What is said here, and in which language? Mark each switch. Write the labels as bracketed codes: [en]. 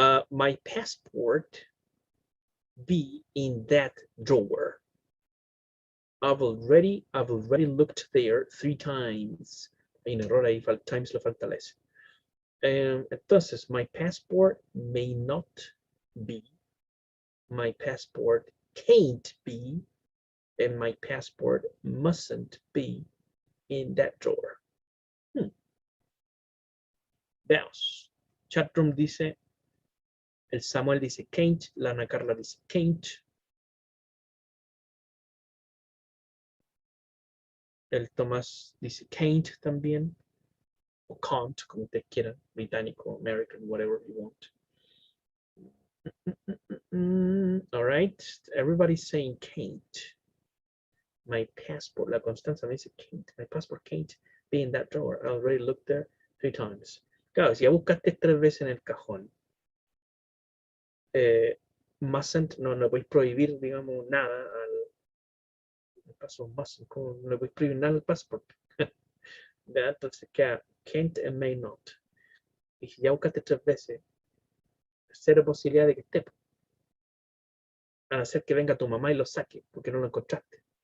[en] My passport be in that drawer. I've already looked there 3 times. [es] Hay un error ahí, times le falta la S. [en] Entonces, my passport may not be. My passport can't be. And my passport mustn't be in that drawer. [es] Veamos. Chatroom dice, el Samuel dice can't, la Ana Carla dice can't. El Tomás dice can't también. O can't, como te quieran, británico, American, [en] whatever you want. All right, everybody's saying can't. My passport, [es] la Constanza me dice [en] can't. My passport can't be in that drawer. I already looked there 3 times. [es] Claro, si ya buscaste 3 veces en el cajón, mustn't, no le voy a prohibir, digamos, nada al paso mustn't, no le voy a prohibir nada al passport. Entonces queda [en] can't and may not. [es] Y si ya buscaste 3 veces, 0 posibilidad de que esté. A no ser que venga tu mamá y lo saque, porque no lo encontraste.